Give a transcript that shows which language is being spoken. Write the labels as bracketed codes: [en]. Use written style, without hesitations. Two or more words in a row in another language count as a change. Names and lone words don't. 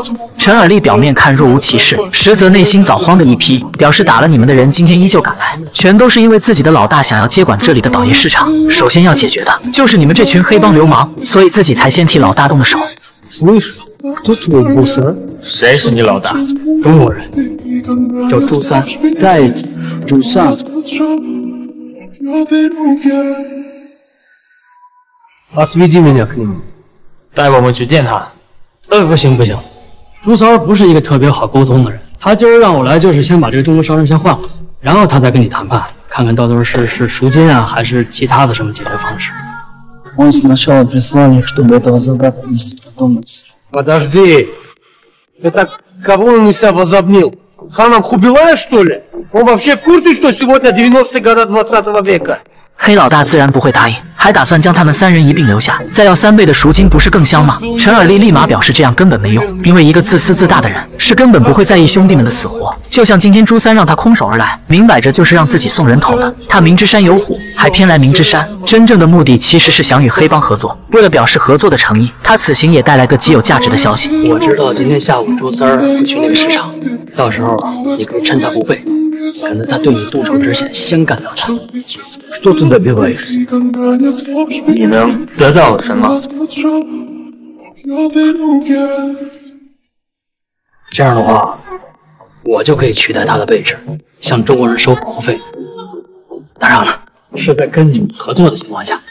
[zh] 陈尔利表面看若无其事，实则内心早慌的一批，表示打了你们的人今天依旧赶来，全都是因为自己的老大想要接管这里的倒爷市场。首先要解决的就是你们这群黑帮流氓，所以自己才先替老大动的手。谁是你老大？中国人，叫朱三，袋子朱三。 [ru] Отведи меня к нему。 [zh] 带我们去见他。不行，朱三儿不是一个特别好沟通的人，他今儿让我来就是先把这个中国商人先换回去，然后他再跟你谈判，看看到底是赎金啊，还是其他的什么解决方式。 [ru] Он сначала прислал их, чтобы этого солдата вместе подумать. Подожди, это кого он из себя возомнил? Ханом Хубилая, что ли? Он вообще в курсе, что сегодня 90-е годы 20 века? [zh] 黑老大自然不会答应，还打算将他们3人一并留下，再要3倍的赎金，不是更香吗？陈尔利立马表示这样根本没用，因为一个自私自大的人是根本不会在意兄弟们的死活。就像今天朱三让他空手而来，明摆着就是让自己送人头的。他明知山有虎，还偏来明知山，真正的目的其实是想与黑帮合作。为了表示合作的诚意，他此行也带来个极有价值的消息。我知道今天下午朱三儿会去那个市场，到时候你可以趁他不备，赶在他对你动手之前先干掉他。 [ru] Что ты добиваешься? [zh] 你能得到什么？这样的话，我就可以取代他的位置，向中国人收保护费。当然了，是在跟你们合作的情况下。